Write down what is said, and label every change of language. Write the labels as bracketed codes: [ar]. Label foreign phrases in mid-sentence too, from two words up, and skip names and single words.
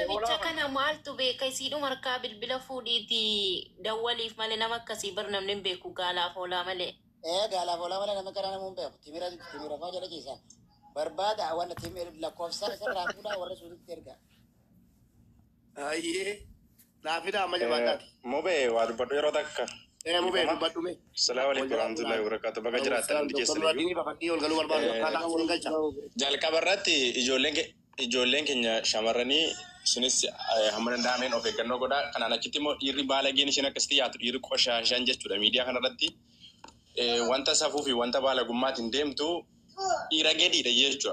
[om] Namicha kana maaltu beeka isiidhuma harkaa bilbila fuudhiiti dawwaliif malee nama akkasii bar namni hin beeku gaalaaf oolaa malee. Gaalaaf oolaa malee nama kana namuun beeku. Timira faa jala ciisaa. Barbaada waan lakkoofsa isarraa fuudhaa warra suulitti erga. Ayyee. Naafida amma jabaadhaati. Mubee waa dubbadhu yeroo takka. Mubee dubbadhume. [ar] السلام عليكم ورحمة الله وبركاته. [om] Baga jiraatan hundi keessanii. Jalqaba irratti ijoolleen ijoolleen keenya shamarranii isinis hamma danda'ameen of eeggannoo godhaa. Kanaan achitti immoo dhiirri baalageen isheen akkasitti yaatu dhiirri qoshaashaan jechuudha. Miidiyaa kanarratti wanta safuu fi wanta baalagummaatiin deemtu dhiira gadiidha jechuudha.